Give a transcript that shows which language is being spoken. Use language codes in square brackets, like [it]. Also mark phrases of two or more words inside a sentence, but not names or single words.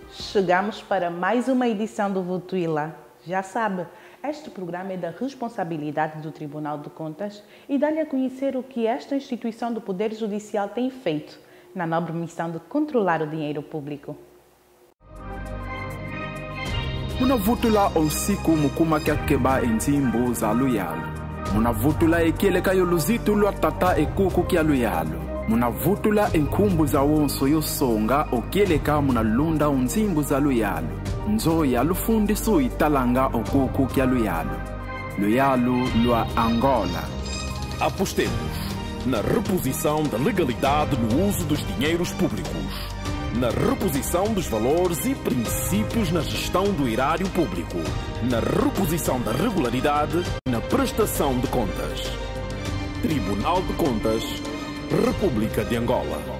[pt] chegamos para mais uma edição do Votuila. Já sabe, este programa é da responsabilidade do Tribunal de Contas e dá-lhe a conhecer o que esta instituição do Poder Judicial tem feito na nobre missão de controlar o dinheiro público. [kg] Muna Votuila usiku mukuma kyakeba entimbo za luyalo. Muna Votuila ekele kayo luzito lwa tata ekuku kya luyalo. Muna Votuila enkumbu za wonso yosonga okieleka muna lunda unzimbu za luyalo. Nzoya lufundisu italanga okuku kya luyalo. Luyalo lua Angola. [pt] Apostemos na reposição da legalidade no uso dos dinheiros públicos, na reposição dos valores e princípios na gestão do erário público, na reposição da regularidade na prestação de contas. Tribunal de Contas, República de Angola.